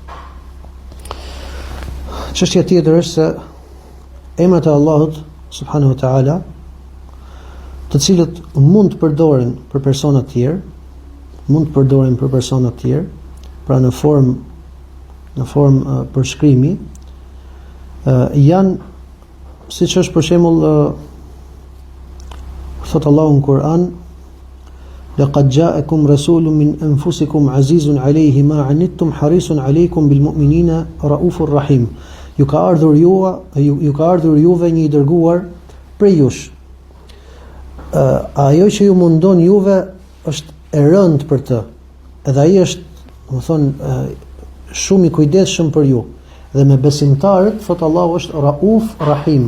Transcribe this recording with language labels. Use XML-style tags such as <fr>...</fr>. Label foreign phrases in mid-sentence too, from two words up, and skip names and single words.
<sq>Çështja tjetër është se emrat e Allahut</sq> <ar>سبحانه وتعالى,</ar> <sq>të cilët mund të përdoren për persona të tjerë, pra në formë përshkrimi, janë siç është për shembull thot Allahu në Kur'an,</sq> <ar>لقد جاءكم رسول من أنفسكم عزيز عليه ما عنتم حريص عليكم بالمؤمنين رءوف رحيم.</ar> <sq>Ju ka ardhur juve një i dërguar prej jush. Ajo që ju mundon juve është e rëndë për të, edhe ai është, domethënë, shumë i kujdesshëm për ju. Dhe me besimtarët, thot Allahu, është</sq> <ar>رءوف رحيم.</ar>